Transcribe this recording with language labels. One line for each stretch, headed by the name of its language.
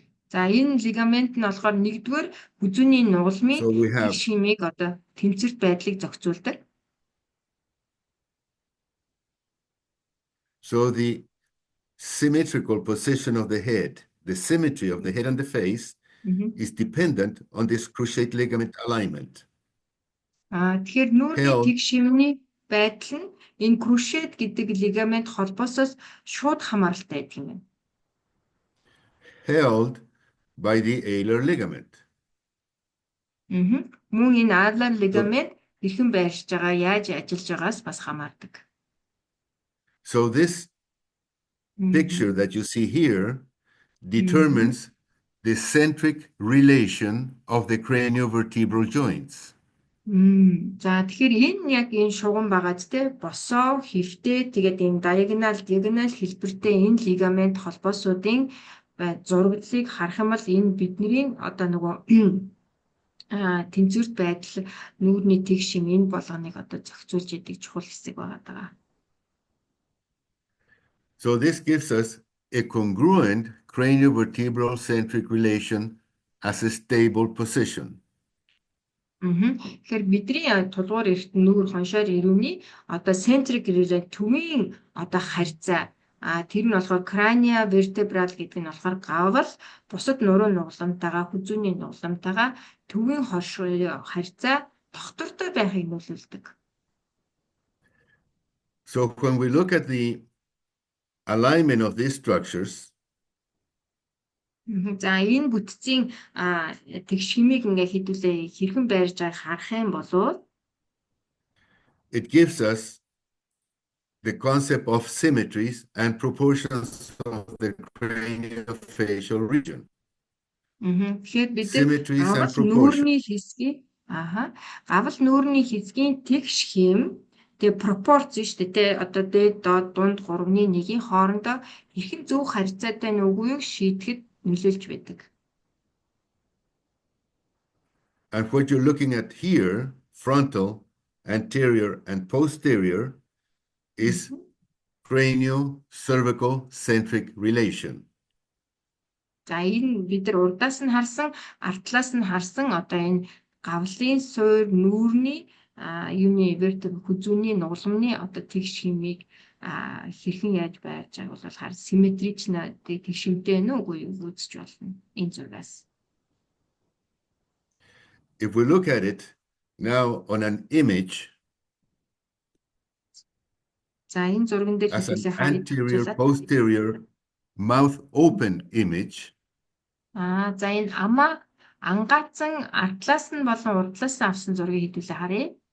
Mongolian: За энэ лигамент нь болохоор нэгдүгээр хүзүүний нугалмын тэгш хэмийг одоо тэнцвэрт байдлыг зохицуулдаг.
English: So the symmetrical position of the head, the symmetry of the head and the face is dependent on this cruciate ligament alignment.
Mongolian: Тэгэхээр нүүрний тэгш хэмний байдал нь энэ cruciate гэдэг лигамент холбоосоос шууд хамааралтай байдаг юм байна.
English: Held by the alar ligament.
Mongolian: Мөн энэ alar ligament хэрхэн байршиж байгаа, яаж ажиллаж байгаас бас хамаардаг.
English: So this picture that you see here determines the centric relation of the craniovertebral joints.
Mongolian: За тэгэхээр энэ яг энэ шугам байгаа ч те босоо хэвтэй тэгээд энэ диагонал хэлбэртэй энэ лигамент холбоосуудын зураглалыг харах юм бол энэ бидний одоо нөгөө тэнцвэрт байдал нүүрний тэгш юм энэ болгоныг одоо зохицуулж яадаг чухал хэсэг байгаа даа.
English: So this gives us a congruent craniovertebral centric relation as a stable position.
Mongolian: Тэгэхээр бидний тулгуур эрт нүүр хоншоор ирүүний одоо centric relation төвийн одоо харьцаа тэр нь болохоор crania vertebral гэдэг нь болохоор гавал бусад нуруу нугламтайгаа хүзүүний нугламтайгаа төвийн харьцаа тогтвортой байхыг нөлөөлдөг.
English: So when we look at the alignment of these structures,
Mongolian: за энэ бүтцийн тэгш хэмийг ингээ хэдүүлээ хэрхэн байрж байгааг харах юм бол
English: it gives us the concept of symmetries and proportions of the craniofacial region.
Mongolian: Тэгэхээр бид
English: Symmetries and
Mongolian: гавал
English: proportions.
Mongolian: нүүрний хэсгийн гавал нүүрний хэсгийн тэгш хэм тэгээ пропорц шүү дээ те одоо дээд доод дунд 3-1-ийн хоорондоо хэрхэн зөв харьцаатай нь үгүйг шийдэхэд нөлөөлж байдаг.
English: And what you're looking at here, frontal, anterior, and posterior, is cranio-cervical centric relation.
Mongolian: За энэ бид нар урдаас нь харсан, артлаас нь харсан одоо энэ гавлын суур нүүрний юуны vertebral хүзүүний нугламны одоо тэгш хэмийг хэрхэн яаж байрж байгааг бол хар симметрич тэгш хэмтэй нэ үгүй юу үзэж болно энэ зургаас.
English: If we look at it now on an image
Mongolian: За энэ зурган дээр
English: as an
Mongolian: хэвлээ харъя.
English: anterior posterior mouth open image,
Mongolian: За энэ амаа ангаацсан артлаас нь болон урдлаас нь авсан зургийг хэвлээ харъя.